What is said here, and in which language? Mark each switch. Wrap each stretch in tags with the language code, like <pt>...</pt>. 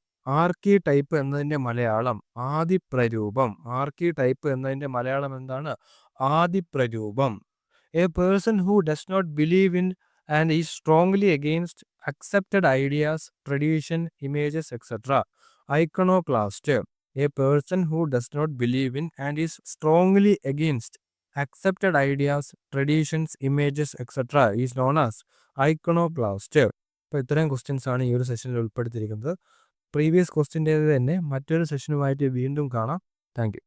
<ml>Archetype എന്നതിന്റെ മലയാളം ആദിപ്രരൂപം. എന്താണ്? ആദിപ്രരൂപം.</ml> <en>A person who does not believe in and is strongly against accepted ideas, tradition, images, etc. Iconoclast. A person who does not believe in and is strongly against accepted ideas, traditions, images, etc. is known as iconoclast.</en> <ml>അപ്പോൾ ഇത്രയും questions ആണ് ഈ ഒരു സെഷനിൽ ഉൾപ്പെടുത്തിയിരിക്കുന്നത്. Previous ക്വസ്റ്റ്യൻ്റെ തന്നെ മറ്റൊരു സെഷനുമായിട്ട് വീണ്ടും കാണാം. Thank you.</ml>